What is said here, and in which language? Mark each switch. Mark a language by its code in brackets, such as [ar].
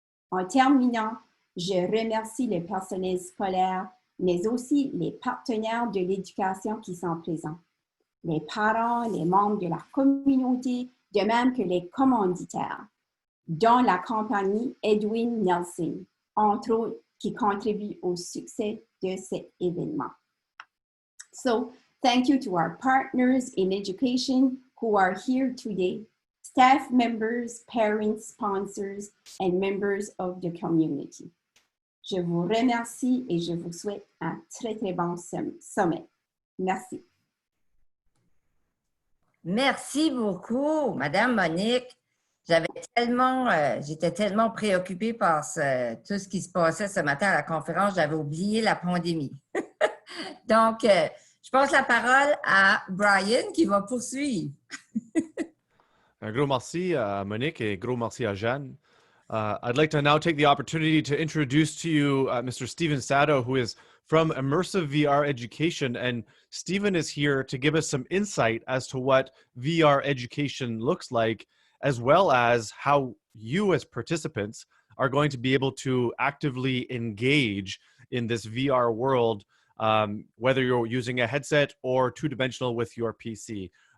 [fr] En terminant, je remercie le personnel scolaire, mais aussi les partenaires de l'éducation qui sont présents, les parents, les membres de la communauté, de même que les commanditaires, dont la compagnie Edwin Nelson, entre autres, qui contribue au succès de cet événement. [en] So, thank you to our partners in education who are here today, staff members, parents, sponsors, and members of the community. [fr] Je vous remercie et je vous souhaite un très, très bon sommet. Merci. Merci beaucoup, Madame Monique. J'étais tellement préoccupée par tout ce qui se passait ce matin à la conférence, j'avais oublié la pandémie. Donc, je passe la parole à Brian qui va poursuivre. Un gros merci à Monique et gros merci à Jeanne. [en] I'd like to now take the opportunity to introduce to you Mr. Stephen Sato, who is from Immersive VR Education. And Stephen is here to give us some insight as to what VR education looks like, as well as how you as participants are going to be able to actively engage in this VR world, whether you're using a headset or two-dimensional with your PC.